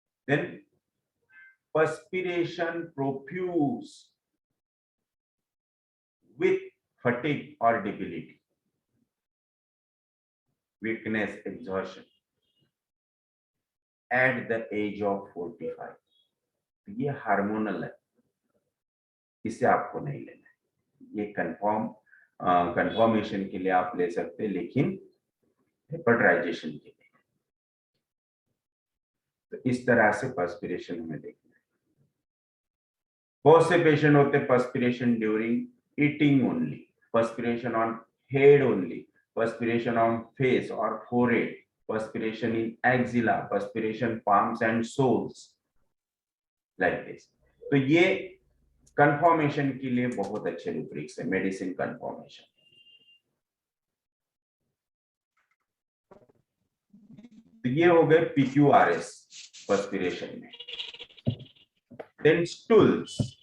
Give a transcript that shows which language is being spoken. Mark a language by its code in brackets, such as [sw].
[en] Then perspiration profuse with fatigue or debility, weakness, exhaustion at the age of 45. [hi] ये hormonal है, इसे आपको नहीं लेना है. ये कंफर्मेशन के लिए आप ले सकते हैं, लेकिन हेपेटाइजेशन के लिए. तो इस तरह से पर्स्पिरेशन हमें देखना है. बहुत से पेशेंट होते हैं [en] Perspiration during eating only, perspiration on head only, perspiration on face or forehead, perspiration in axilla, perspiration palms and soles, like this. [hi] तो ये कंफर्मेशन के लिए बहुत अच्छे रूब्रिक्स है, मेडिसिन कंफर्मेशन. तो ये हो गए PQRS पर्स्पिरेशन में. Then stools.